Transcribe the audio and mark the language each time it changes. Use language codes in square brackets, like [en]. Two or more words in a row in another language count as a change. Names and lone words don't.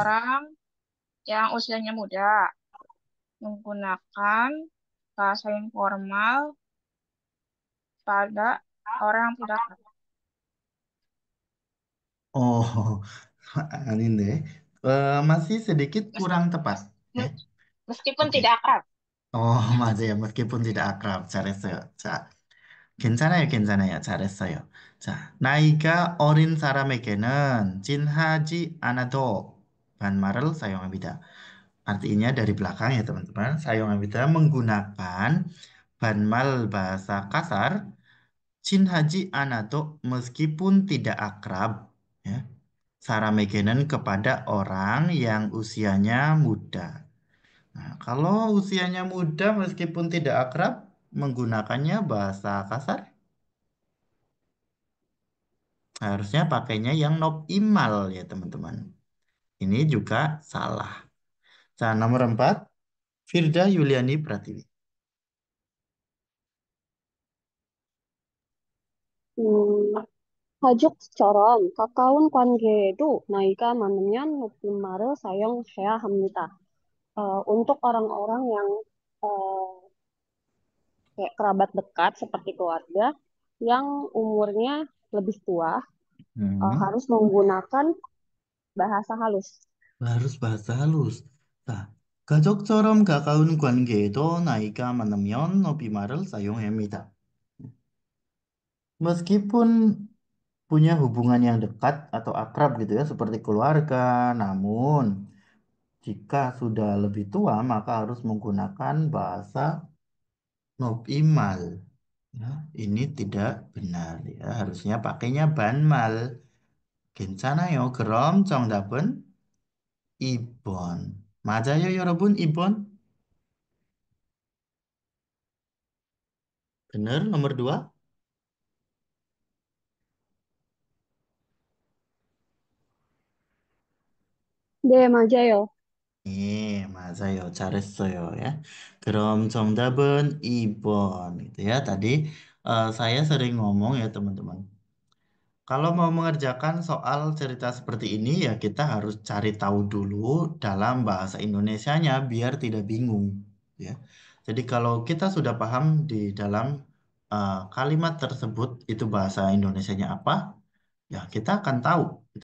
[id] Orang yang usianya muda menggunakan bahasa informal pada orang yang tidak akrab. Oh, ini deh. Masih sedikit Mes- kurang tepat. me- Meskipun Oke. tidak akrab. Oh, 맞아요. meskipun tidak akrab. [ko] 잘했어요. 자, 괜찮아요, 괜찮아요. 잘했어요. 자, 나이가 어린 사람에게는 진하지 않아도 반말을 사용합니다. [id] Artinya dari belakang ya teman-teman, 사용합니다 menggunakan banmal bahasa kasar, [ko] 친하지 않아도 [id] meskipun tidak akrab, ya. Saramegenen kepada orang yang usianya muda. Nah, kalau usianya muda meskipun tidak akrab, menggunakannya bahasa kasar, harusnya pakainya yang nob imal ya teman-teman. Ini juga salah. Nah, nomor 4, Firda Yuliani Pratiwi. [ko] 가족처럼 가까운 관계에도 나이가 많으면 높은 말을 사용해야 합니다. [id] Untuk orang-orang yang uh, kayak kerabat dekat seperti keluarga yang umurnya lebih tua, Hmm. harus menggunakan bahasa halus. Harus bahasa halus. Nah, [ko] 가족처럼 가까운 관계에도 나이가 많으면 높임말을 사용합니다. [id] Meskipun punya hubungan yang dekat atau akrab gitu ya, seperti keluarga, namun jika sudah lebih tua maka harus menggunakan bahasa nopimal. Ya, ini tidak benar ya, harusnya pakainya banmal. [ko] 괜찮아요. 그럼 정답은 2번. 맞아요, 여러분? 2번? [id] Benar, nomor 2? [ko] 네, 맞아요. 예, 맞아요. 잘했어요. Ya. 그럼 정답은 2번. [id] Gitu ya. Tadi saya sering ngomong ya teman-teman. Kalau mau mengerjakan soal cerita seperti ini ya kita harus cari tahu dulu dalam bahasa Indonesianya biar tidak bingung. Ya. Jadi kalau kita sudah paham di dalam kalimat tersebut itu bahasa Indonesianya apa, ya kita akan tahu